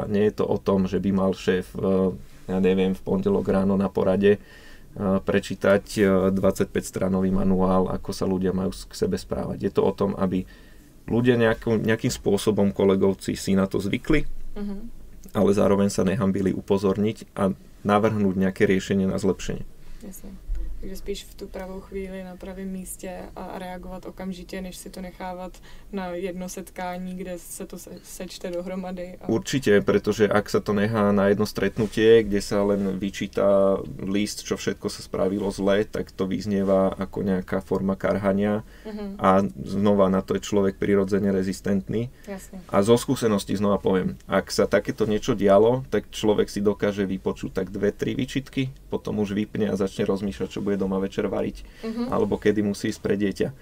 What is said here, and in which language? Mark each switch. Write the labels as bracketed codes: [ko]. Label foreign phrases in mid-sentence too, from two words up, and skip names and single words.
[sk] Nie je to o tom, že by mal šéf, ja neviem, v pondelok ráno na porade prečítať 25-stranový manuál, ako sa ľudia majú k sebe správať. Je to o tom, aby ľudia nejakým spôsobom, kolegovci, si na to zvykli, ale zároveň sa nehambili upozorniť a navrhnúť nejaké riešenie na zlepšenie. Jasne. [cs] Takže spíš v tu pravou chvíli na pravém místě a reagovat okamžitě, než si to nechávat na jedno setkání, kde se to sečte dohromady. [sk] Určite, pretože ak sa to nechá na jedno stretnutie, kde sa len vyčíta list, čo všetko sa spravilo zle, tak to vyznieva ako nejaká forma karhania a znova na to je človek prirodzene rezistentný. Jasne. A zo skúseností znova poviem, ak sa takéto niečo dialo, tak človek si dokáže vypočuť tak 2-3 výčitky, potom už vypne a začne rozmýšľať, čo bude doma večer variť, alebo kedy musí ísť pre dieťa.